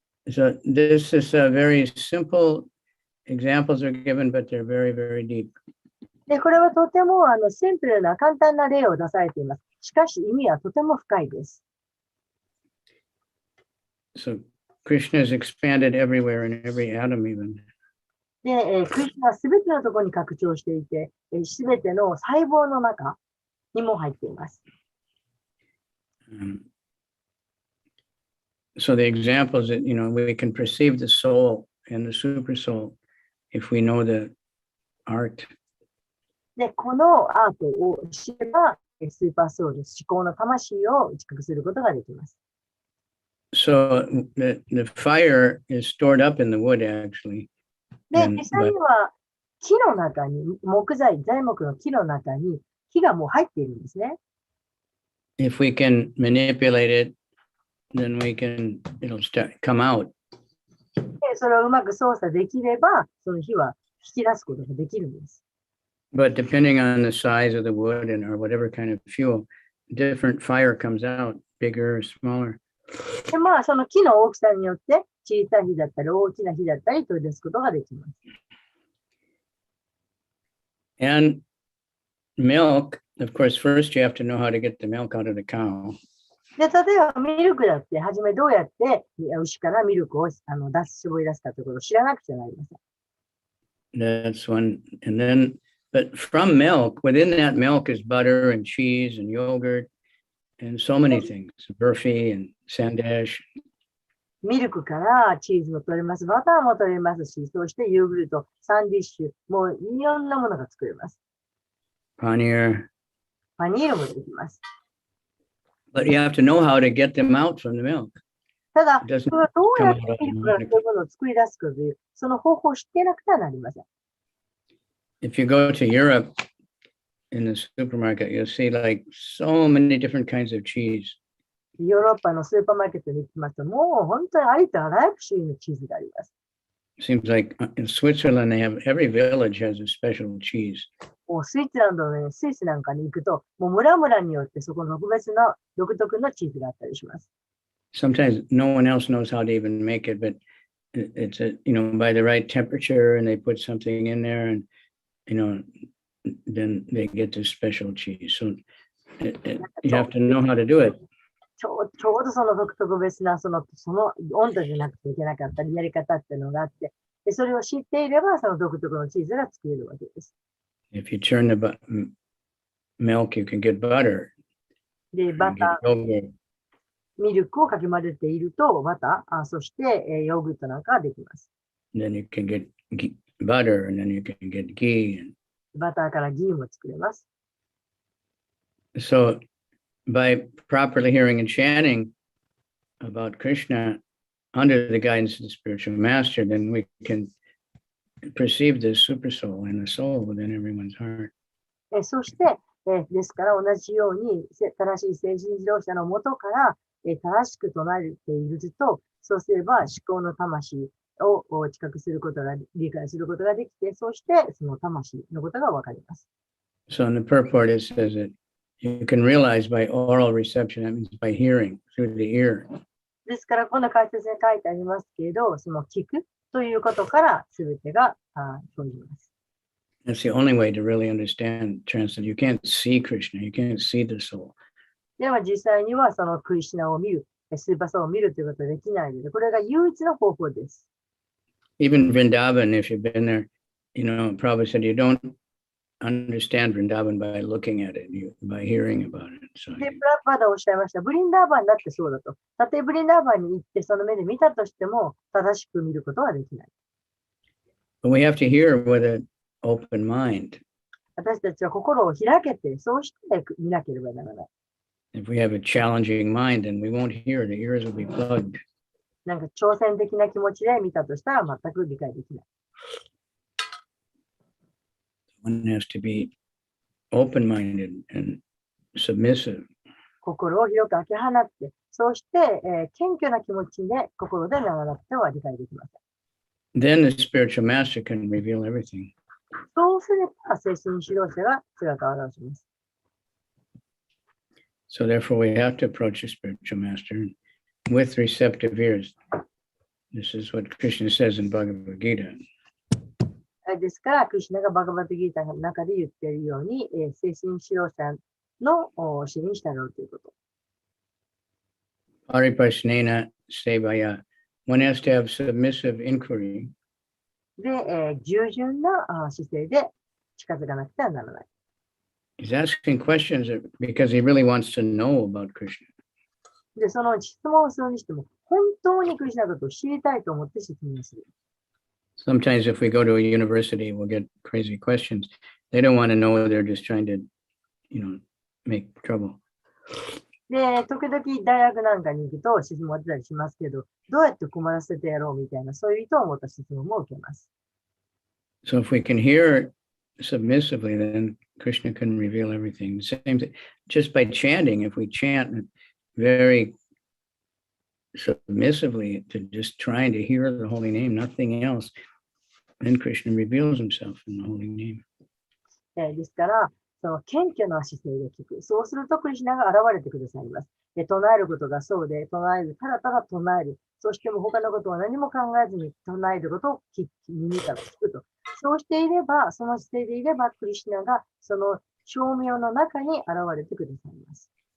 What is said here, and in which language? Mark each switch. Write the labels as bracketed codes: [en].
[en] So this is a very simple examples are given, but they're very, very deep. [ja] で、これはとてもシンプルな簡単な例を出されています。しかし意味はとても深いです。 [en] So Krishna is expanded everywhere in every atom even. [ja] で、クリスナはすべてのところに拡張していて、すべての細胞の中にも入っています。 [en] So the example is that, we can perceive the soul and the super soul if we know the art. [ja] で、このアートを知れば、スーパーソウル、思考の魂を知覚することができます。 [en] So the fire is stored up in the wood actually. [ja] で、 [en] And- [ja] 実際には木の中に、材木の木の中に火がもう入っているんですね。 [en] If we can manipulate it, then it'll come out. [ja] で、それをうまく操作できれば、その火は引き出すことができるんです。 [en] But depending on the size of the wood or whatever kind of fuel, different fire comes out, bigger or smaller. [ja] で、まあ、その木の大きさによって、小さい火だったり、大きな火だったり、取り出すことができます。 [en] And milk, of course, first you have to know how to get the milk out of the cow. [ja] で、例えばミルクだって、はじめどうやって牛からミルクを絞り出すかということを知らなくちゃなりません。 [en] That's one. And then, but from milk, within that milk is butter and cheese and yogurt and so many things, burfi and sandesh. [ja] ミルクからチーズも取れます、バターも取れますし、そしてヨーグルト、サンディッシュ、もういろんなものが作れます。 [en] Paneer. [ja] パニールもできます。 [en] But you have to know how to get them out from the milk. [ja] ただ、 [en] It doesn't [ja] それはどうやって [en] come out [ja] ミルクからそういうものを作り出すかという、その方法を知ってなくてはなりません。 [en] If you go to Europe in the supermarket, you'll see like so many different kinds of cheese. [ja] ヨーロッパのスーパーマーケットに行きますと、もう本当にありとあらゆる種類のチーズがあります。 [en] Seems like in Switzerland, every village has a special cheese. [ja] もうスイスランドの、ね、スイスなんかに行くと、もう村々によってそこの特別な独特のチーズがあったりします。 [en] Sometimes no one else knows how to even make it, but it's by the right temperature, and they put something in there, and then they get this special cheese. So you have to know how to do it. [ja] ちょうどその特別なその温度じゃなくていけなかったりやり方っていうのがあって、でそれを知っていればその独特のチーズが作れるわけです。 [en] If you turn the milk, you can get butter. [ja] で、バ [en] You [ja] タ [en] get [ja] ー、 [en] yogurt. [ja] ミルクをかき混ぜていると、バター、そしてヨーグルトなんかができます。 [en] And then you can get butter, and then you can get ghee. [ja] バターからギーも作れます。 [en] So by properly hearing and chanting about Krishna under the guidance of the spiritual master, then we can perceive the super soul and the soul within everyone's heart. [ja] そして、ですから同じように正しい精神指導者のもとから正しく唱えていると、そうすれば思考の魂を知覚することが、理解することができて、そしてその魂のことがわかります。 [en] So in the purport, it says that you can realize by oral reception, that means by hearing through the ear. [ja] ですから、この解説に書いてありますけれど、その聞くということから全てが生じます。 [en] That's the only way to really understand transcendence. You can't see Krishna, you can't see the soul. [ja] では実際にはそのクリシュナを見る、スーパーソウを見るということはできないので、これが唯一の方法です。 [en] Even Vrindavan, if you've been there, Prabhupada said you don't understand Vrindavan by looking at it, by hearing about it. So [ja] で、プラパダおっしゃいました。ブリンダーバンだってそうだと。たとえブリンダーバンに行ってその目で見たとしても、正しく見ることはできない。 [en] but we have to hear with an open mind. [ja] 私たちは心を開けて、そうして見なければならない。 [en] If we have a challenging mind, then we won't hear. The ears will be plugged. [ja] なんか挑戦的な気持ちで見たとしたら全く理解できない。 [en] One has to be open-minded and submissive. [ja] 心を広く開け放って、そうして、謙虚な気持ちで心でならなくては理解できません。 [en] Then the spiritual master can reveal everything. [ja] そうすれば、精神指導者が姿を現します。 [en] So therefore, we have to approach the spiritual master with receptive ears. This is what Krishna says in Bhagavad Gita. [ja] ですから、クリシュナがバガバッドギータの中で言っているように、精神指導者の指に従うということ。 [sa] Pariprasnena sevaya. [en] One has to have submissive inquiry. [ja] で、従順な姿勢で近づかなくてはならない。 [en] He's asking questions because he really wants to know about Krishna. [ja] で、その質問をするにしても、本当にクリシュナのことを知りたいと思って質問する。 [en] Sometimes if we go to a university, we'll get crazy questions. They don't want to know. They're just trying to, make trouble. [ja] で、時々大学なんかに行くと質問が出たりしますけど、どうやって困らせてやろうみたいな、そういう意図を持った質問も受けます。 [en] So if we can hear submissively, then Krishna can reveal everything. Same thing, just by chanting, if we chant very submissively to just trying to hear the holy name, nothing else, then Krishna reveals himself in the holy name. [ja] ですから、その謙虚な姿勢で聞く。そうするとクリシュナが現れてくださいます。で、唱えることがそうで、唱える、ただただ唱える。そしても他のことは何も考えずに唱えることを耳から聞くと。そうしていれば、その姿勢でいれば、クリシュナがその称名の中に現れてくださいます。